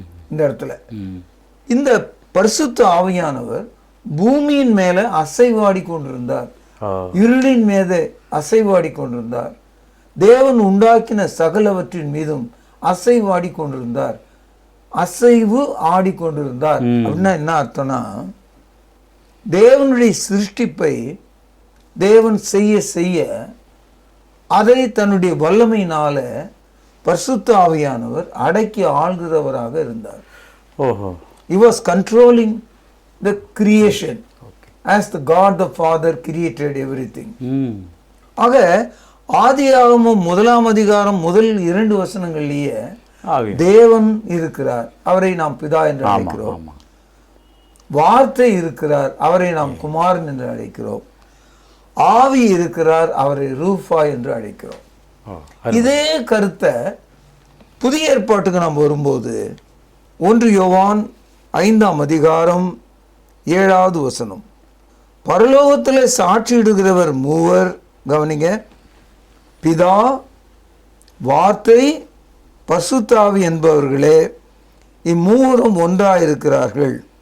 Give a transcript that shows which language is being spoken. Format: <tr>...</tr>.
<ta>இந்த இடத்துல இந்த பரிசுத்த ஆவியானவர் பூமியின் மேல அசைவாடி கொண்டிருந்தார், இருளின் மீது அசைவாடி கொண்டிருந்தார், தேவன் உண்டாக்கின சகலவற்றின் மீதும் அசைவாடி கொண்டிருந்தார், அசைவு ஆடிக்கொண்டிருந்தார். அப்படின்னா என்ன அர்த்தம்னா, தேவனுடைய சிருஷ்டிப்பை தேவன் செய்ய செய்ய அதை தன்னுடைய வல்லமையினால பரிசுத்த ஆவியானவர் அடக்கி ஆள்கிறவராக இருந்தார்.</ta> <en>He was controlling the creation as the God the Father created everything.</en> <ta>ஆக ஆதியாகமம் 1ஆம் அதிகாரம் முதல் 2 வசனங்களிலேயே தேவன் இருக்கிறார், அவரை நாம் பிதா என்று அழைக்கிறோம். வார்த்தை இருக்கிறார், அவரை நாம் குமாரன் என்று அழைக்கிறோம். ஆவி இருக்கிறார், அவரை ரூஃபா என்று அழைக்கிறோம். இதே கருத்தை புதிய ஏற்பாட்டுக்கு நாம் வரும்போது 1 யோவான் 5ஆம் அதிகாரம் 7வது வசனம், பரலோகத்தில் சாட்சியிடுகிறவர் மூவர், கவனிங்க, பிதா, வார்த்தை, பரிசுத்த ஆவி என்பவர்களே, இம்மூவரும் ஒன்றாயிருக்கிறார்கள்.</ta>